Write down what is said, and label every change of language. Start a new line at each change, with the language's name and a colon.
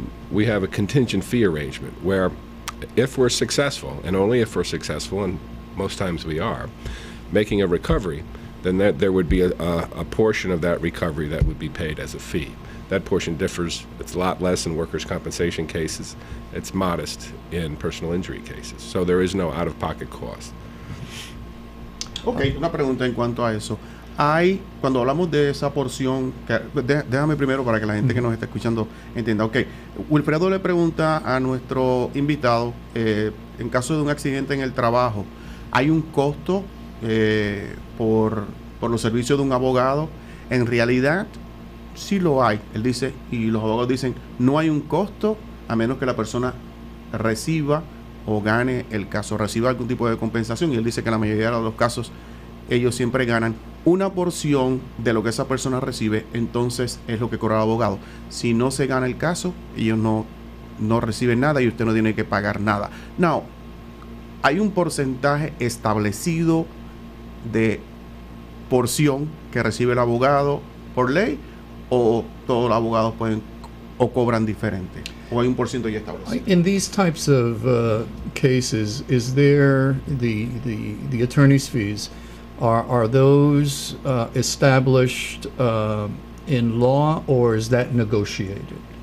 English: We have a contingent fee arrangement where if we're successful, and only if we're successful, and most times we are, making a recovery, then there would be a portion of that recovery that would be paid as a fee. That portion differs. It's a lot less in workers' compensation cases. It's modest in personal injury cases. So there is no out-of-pocket cost.
Spanish: Ok, una pregunta en cuanto a eso. Cuando hablamos de esa porción, déjame primero para que la gente que nos está escuchando entienda. Ok, Wilfredo le pregunta a nuestro invitado, en caso de un accidente en el trabajo, ¿hay un costo por los servicios de un abogado? En realidad, sí lo hay. Él dice, y los abogados dicen, no hay un costo a menos que la persona reciba o gane el caso, reciba algún tipo de compensación. Y él dice que en la mayoría de los casos ellos siempre ganan una porción de lo que esa persona recibe, entonces es lo que cobra el abogado. Si no se gana el caso, ellos no reciben nada y usted no tiene que pagar nada. Now, ¿hay un porcentaje establecido de porción que recibe el abogado por ley, o todos los abogados pueden o cobran diferente, o hay un porcentaje ya establecido?
English: In these types of cases, is there the attorney's fees? Are those established in law, or is that negotiated?